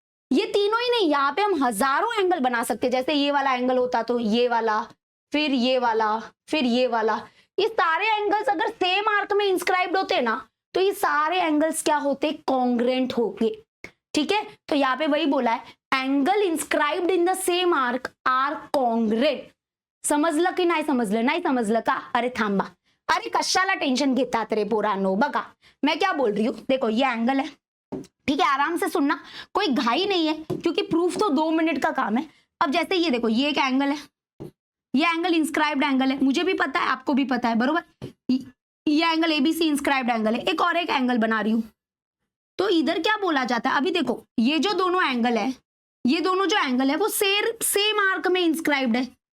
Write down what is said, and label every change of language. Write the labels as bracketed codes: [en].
[hi] ये तीनों ही नहीं, यहाँ पे हम हजारों एंगल बना सकते हैं। जैसे ये वाला एंगल होता तो ये वाला, फिर ये वाला, फिर ये वाला। ये सारे एंगल्स अगर सेम आर्क में इंस्क्राइब्ड होते ना तो ये सारे एंगल्स क्या होते, कॉन्ग्रेंट होंगे। ठीक है, तो यहाँ पे वही बोला है [en] Angle inscribed in the same arc are congruent. [mr] समजलं की नाही समजलं, नाही समजलं का, अरे थांबा, अरे कशाला टेंशन घेतात रे पोरांनो। बघा [hi] मैं क्या बोल रही हूँ, देखो ये एंगल है। ठीक है, आराम से सुनना, कोई घाई नहीं है, क्योंकि प्रूफ तो 2 मिनट का काम है। अब जैसे ये देखो, ये एक एंगल है, ये एंगल इंस्क्राइब्ड एंगल है, मुझे भी पता है आपको भी पता है, बरोबर। ये एंगल एबीसी इंस्क्राइब्ड एंगल है। एक और एक एंगल बना रही हूँ, तो इधर क्या बोला जाता है, अभी देखो ये जो दोनों एंगल है, ये दोनों जो एंगल है वो सेम आर्क में इंस्क्राइब्ड है।